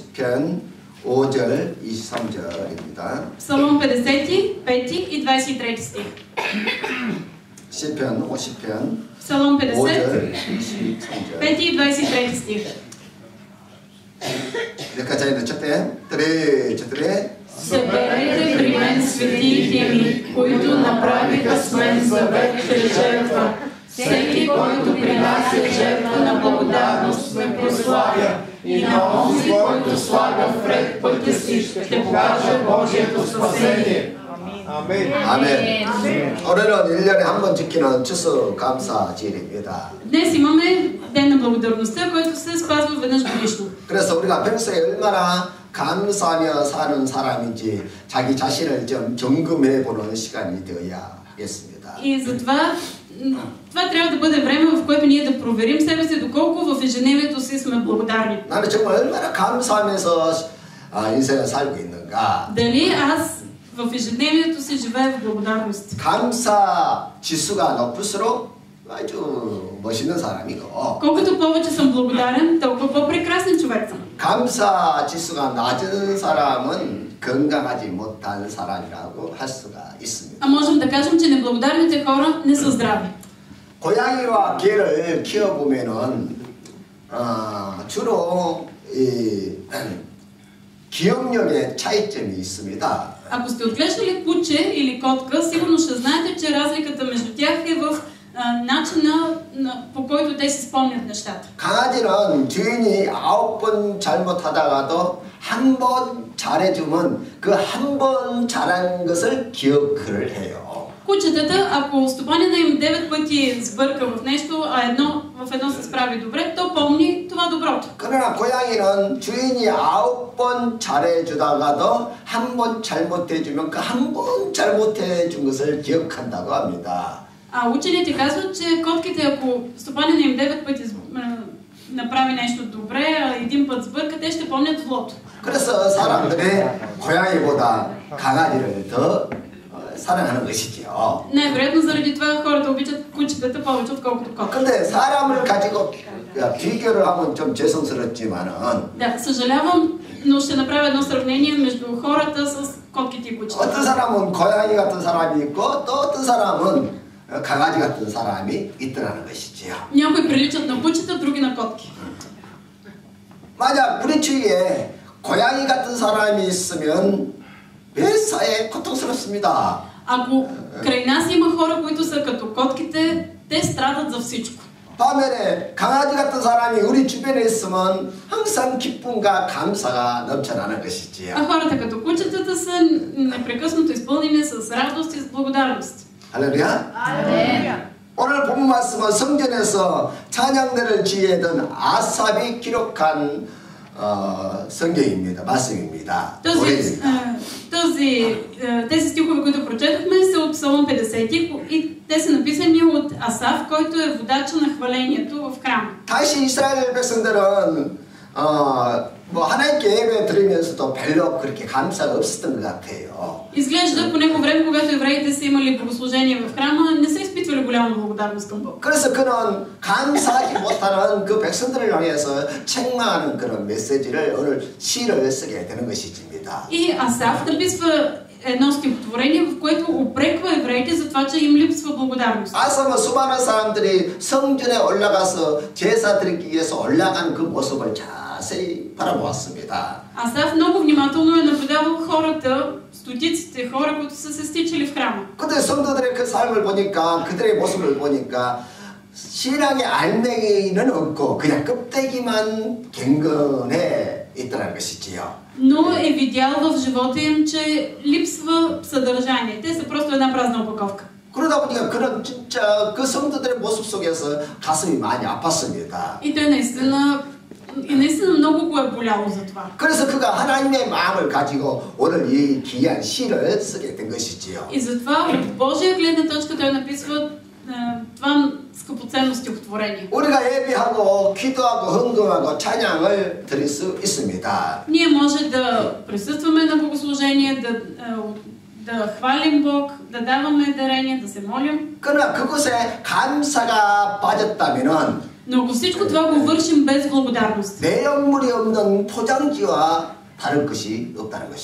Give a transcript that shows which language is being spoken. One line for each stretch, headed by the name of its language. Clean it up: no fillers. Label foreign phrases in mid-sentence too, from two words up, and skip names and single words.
Korean: 시편 5절 23절입니다.
Bulgarian: Псалом 50, 5 и 23 стих.
Korean: 시편 50편
Bulgarian: Псалом
Korean: 5절 50, 23절.
Bulgarian: 5 и 23 стих. Нека заедно четем. 3-4. Съберете при мен светиите ми, които направиха с мен завет чрез жертва. Всеки, който принася жертва на благодарност, ме прославя. И на онзи, който слага вред пътя си, ще покаже Божието спасение.
Korean: 아멘. 오늘은 1년에 한 번 지키는 추수감사절입니다.
Bulgarian: Днес имаме Ден на благодарността, който се спазва веднъж годишно.
Korean: 그래서 우리가 평소에 얼마나 감사하며 사는 사람인지 자기 자신을 좀 점검해 보는 시간이 되어야겠습니다.
Bulgarian: И затова това трябва да бъде време, в което ние да проверим себе си, доколко в ежедневието си сме благодарни.
Korean: 나는 정말 얼마나 감사하면서 인생을 살고 있는가?
Bulgarian: Дали аз в ежедневието си живея в благодарност?
Korean: 감사 지수가 높을수록 아주 멋있는 사람이고,
Bulgarian: Колкото повече съм благодарен, толкова по-прекрасен човек съм.
Korean: 감사 지수가 낮은 사람은 건강하지 못한 사람이라고 할 수가 있습니다.
Bulgarian: А можем да кажем, че неблагодарните хора не са здрави.
Korean: 고양이와 개를 키워보면은 주로 이 기억력에 차이점이 있습니다.
Bulgarian: Ако сте отглеждали куче или котка, сигурно ще знаете, че разликата между тях е в начина, по който те си спомнят нещата.
Korean: 강아지는 주인이 9번 잘못하다가도 한 번 잘해주면 그 한 번 잘한 것을 기억을 해요.
Bulgarian: Кучетата, ако стопанина им 9 пъти сбърка в нещо, а в едно се справи добре, то помни това доброто.
Korean: 그러나 고양이는 주인이 9번 잘해주다가도 한 번 잘못해주면 그 한 번 잘못해준 것을 기억한다고 합니다.
Bulgarian: А учените казват, че котките, ако стопанина им 9 пъти направи нещо добре, а един път сбърка, те ще помнят злото.
Korean: 그래서 사람들이 고양이보다 강아지를 더 사랑하는 것이지요.
Bulgarian: Най-вероятно заради това хората обичат кучетата повече, отколкото котките.
Korean: 근데 사람을 가지고 비교를 하면 좀 죄송스럽지만은,
Bulgarian: Да, съжалявам, но ще направя едно сравнение между хората с котките и кучетата.
Korean: 어떤 사람은 고양이 같은 사람이 있고 또 어떤 사람은 강아지 같은 사람이 있더라는 것이지요.
Bulgarian: Някои приличат на кучета, други на котки.
Korean: 만약 우리 주위에 고양이 같은 사람이 있으면 매사에 고통스럽습니다.
Bulgarian: Ако край нас има хора, които са като котките, те страдат за всичко.
Korean: 반면에 강아지 같은 사람이 우리 주변에 있으면 항상 기쁨과 감사가 넘쳐나는 것이지요.
Bulgarian: А хората като кучетата са непрекъснато изпълнени с радост и с благодарност.
Korean: 할렐루야.
Bulgarian: Амен.
Korean: 오늘 본 말씀은 성전에서 찬양대를 지휘하던 아삽이 기록한 성경입니다. 말씀입니다.
Bulgarian: Тези стихове, които прочетохме, са от Псалом 50 и те са написани от Асав, който е водача на хвалението в храма.
Korean: 다시 이스라엘 백성들은 뭐 하나님께 예배 드리면서도 별로 그렇게 감사가 없었던 것 같아요.
Bulgarian: Изглежда по него време, когато евреите са имали богослужение в храма, не са изпитвали голяма благодарност към Бог.
Korean: 그래서 그는 감사하지 못하는 그 백성들을 향해서 책망하는 그런 메시지를 오늘 시를 쓰게 되는 것입니다.
Bulgarian: И Асав написва едно стихотворение, в което упреква евреите за това, че им липсва благодарност.
Korean: 아삽은 수많은 사람들이 성전에 올라가서 제사 드리기 위해서 올라가는 그 모습을 자세히 바라보았습니다.
Bulgarian: Асав много внимателно е наблюдавал хората, стотиците хора, които са се стичали в храма.
Korean: 근데 성도들의 그 삶을 보니까, 그들의 모습을 보니까 신앙의 알맹이는 없고 그냥 껍데기만 경건해 있더라는 것이지요.
Bulgarian: Но е видял в живота им, че липсва съдържание. Те са просто една празна опаковка.
Korean: 그러다 보니까 그런 진짜 그 성도들의 모습 속에서 가슴이 많이 아팠습니다.
Bulgarian: И той наистина много го е боляло за това.
Korean: 그래서 그가 하나님의 마음을 가지고 오늘 이 귀한 시를 쓰게 된 것이지요.
Bulgarian: И затова от Божия гледна точка той написва това скъпоценно стихотворение.
Korean: 우리가 예배하고 기도하고 헌금하고 찬양을 드릴 수 있습니다.
Bulgarian: Ние може да присъстваме на богослужение, да хвалим Бог, да даваме дарения, да се молим.
Korean: 그러나 그것에 감사가 빠졌다면은
Bulgarian: Но ако всичко това го вършим без благодарност,
Korean: 내용물이 없는 포장지와 다를 것이 없다는 것입니다.